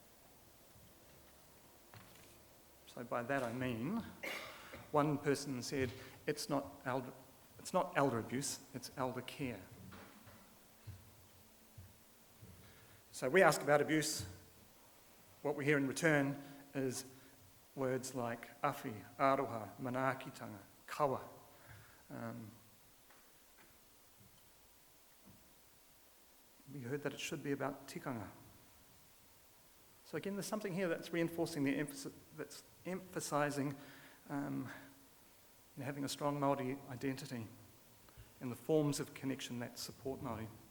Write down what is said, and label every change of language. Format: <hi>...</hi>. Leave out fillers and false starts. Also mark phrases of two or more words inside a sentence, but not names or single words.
<en>So by that I mean, one person said, it's not elder abuse, it's elder care. So we ask about abuse. What we hear in return is words like</en> <mi>awhi, aroha, manaakitanga, kawa.</mi> <en>We heard that it should be about tikanga. So again, there's something here that's reinforcing the emphasis, that's emphasising having a strong Māori identity and the forms of connection that support Māori.</en>